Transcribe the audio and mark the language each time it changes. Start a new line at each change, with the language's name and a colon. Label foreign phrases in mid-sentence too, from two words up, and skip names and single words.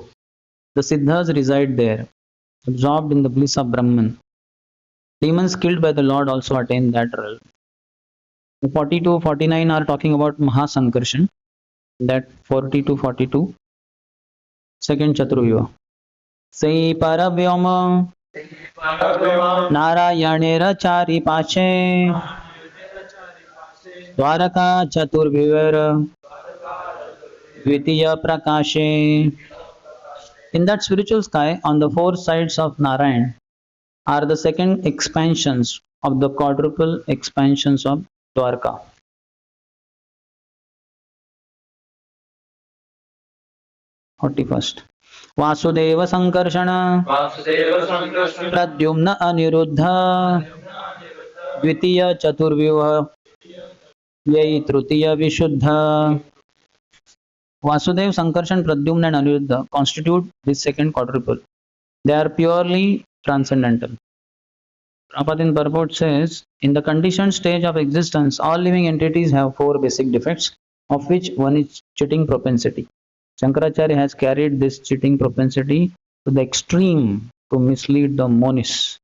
English: The Siddhas reside there, absorbed in the bliss of Brahman. Demons killed by the Lord also attain that realm. The 42, 49 are talking about Mahasankarshan. That 40-42, second Chaturvyuha.
Bangla: সেই পরব্যোম নারায়ণের চারি পাশে দ্বারকা চতুর্ব্যূহ দ্বিতীয় প্রকাশে.
English: In that spiritual sky, on the four sides of Narayan, are the second expansions of the quadruple expansions of Dwarka.
Bangla: বাসুদেব সঙ্কর্ষণ প্রদ্যুম্ন অনিরুদ্ধ দ্বিতীয় চতুর্ব্যূহ যহি তৃতীয় বিশুদ্ধ.
English: Vasudev, Sankarshan, Pradyumna and Aniruddha constitute this second quadruple. They are purely transcendental. Prabhupada in purport says, in the conditioned stage of existence, all living entities have four basic defects, of which one is cheating propensity. Shankaracharya has carried this cheating propensity to the extreme to mislead the monists.